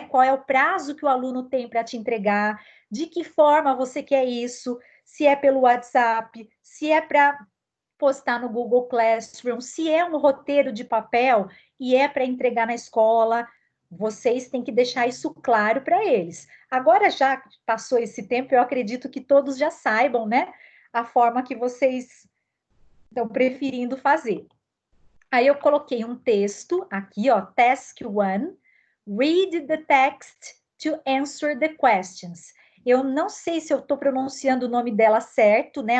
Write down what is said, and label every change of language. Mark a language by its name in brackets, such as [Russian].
[Portuguese] Qual é o prazo que o aluno tem para te entregar, de que forma você quer isso, se é pelo WhatsApp, se é para postar no Google Classroom, se é um roteiro de papel e é para entregar na escola, vocês têm que deixar isso claro para eles. Agora, já passou esse tempo, eu acredito que todos já saibam, né? A forma que vocês estão preferindo fazer. Aí eu coloquei um texto aqui, ó, Task 1, [English] Read the text to answer the questions. [Portuguese] Eu não sei se eu estou pronunciando o nome dela certo, né?